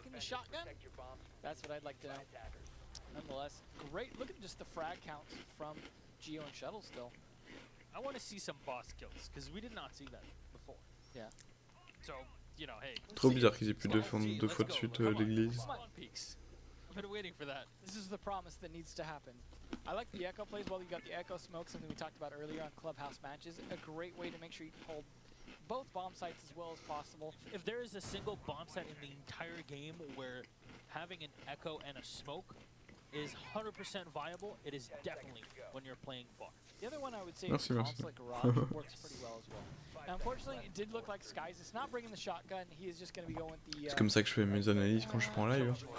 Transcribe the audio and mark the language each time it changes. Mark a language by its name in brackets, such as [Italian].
[English] That's what I'd like to know. Nonetheless, great. Look at just the frag counts from Geo and Shuttle still. I want to see some boss kills, because we did not see that before. Yeah. So, you know, hey. [French] Trop bizarre qu'ils aient pu défendre 2 fois de suite l'église. [English] I've been waiting for that. This is the promise that needs to happen. I like the Echo plays well. You got the Echo smoke, something we talked about earlier on Clubhouse matches. A great way to make sure you hold both bomb sites as well as possible. If there is a single bomb site in the entire game where having an Echo and a smoke is 100% viable, it is definitely when you're playing bar. The other one I would say is Consulate Garage works pretty well as well. Now, unfortunately, it did look like Skies. It's not bringing the shotgun. He is just going to be going with the. [French] C'est comme ça que je fais mes analyses quand je prends en live.